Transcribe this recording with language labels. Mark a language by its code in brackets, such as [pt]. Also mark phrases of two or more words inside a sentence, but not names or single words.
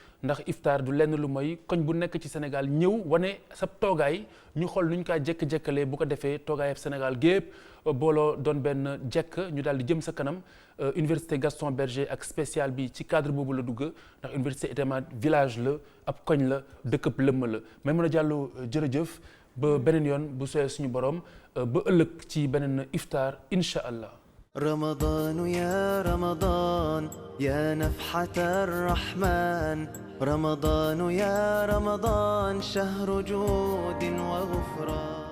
[wo] ndax iftaar du lenn lu mooy koñ bu nekk ci Sénégal ñëw wane sa toogaay ñu xool nu ñu kaa jekk-jekkalee bu ko defee toogaayab Sénégal gépp booloo doon benn jekk ñu daal di jëm sa kanam. Université Gaston Berger ak spécial bi ci cadre boobu la dugg ndax université également village la ab koñ la dëkkab lëmm la Maimouna Diallo jërëjëf ba beneen yoon bu sooyee suñu borom ba ëllëg ci beneen iftaar [ar] إن شاء الله. رمضان يا رمضان يا نفحة الرحمن رمضان يا رمضان شهر جود وغفران